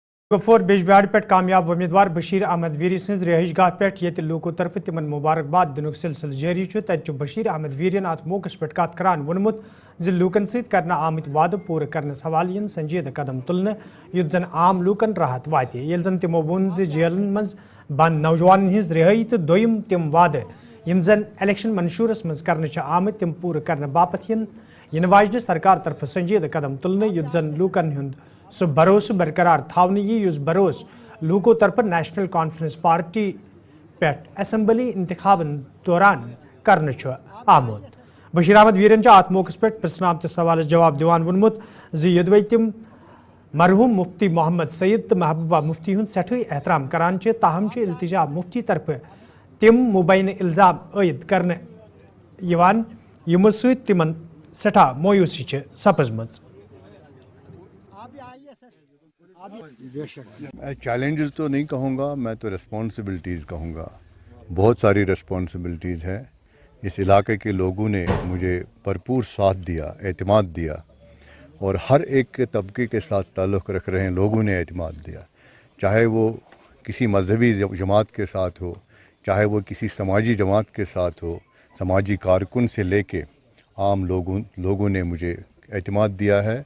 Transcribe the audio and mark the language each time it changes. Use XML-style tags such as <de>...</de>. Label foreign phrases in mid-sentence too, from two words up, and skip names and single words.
<ks>کپوور بیجبیار پہ کامیاب امیدوار بشیر احمد ویری سز رہائش گاہ پہ یہ لوکو طرف تمن مبارکباد دنک سلسلہ جاری تت بشیر احمد ویرین ات موقع پہ کت کران وونمت لوکن ست کرنا آمت وعدہ پور کرنس حوالہ سنجیدہ قدم تلنے یت زن عام لوکن راحت وات یل زن تمو وون جیلن مز بند نوجوان ہز رہائی تو دویم تم وعدہ یم زن الیکشن منشورس مز کرنے آمت تم پور کرنے باپت ین واجنہ سرکار طرف سنجیدہ قدم تلنے یت زن لوکن ہند سہ بھروسہ برقرار تھاونہ یس بھروسہ لوکو طرف نیشنل کانفرنس پارٹی پہ اسمبلی انتخابن دوران کرنے آمت بشیر احمد ویرن ات موقع پہ پرسنہ آمتس سوالس جواب دیوان وونمت یدوی تم مرحوم مفتی محمد سید تو محبوبہ مفتی ہند سٹھے احترام کران تاہم التجا مفتی طرف تم مبینہ الزام عائد کرنے یمو ست تمن سٹھا مویوسی سپزمت.</ks> <ur>میں چیلنجز تو نہیں کہوں گا، میں تو ریسپانسبلٹیز کہوں گا. بہت ساری ریسپانسبلٹیز ہیں. اس علاقے کے لوگوں نے مجھے بھرپور ساتھ دیا، اعتماد دیا، اور ہر ایک کے طبقے کے ساتھ تعلق رکھ رہے ہیں لوگوں نے اعتماد دیا، چاہے وہ کسی مذہبی جماعت کے ساتھ ہو، چاہے وہ کسی سماجی جماعت کے ساتھ ہو، سماجی کارکن سے لے کے عام لوگوں نے مجھے اعتماد دیا ہے.</ur>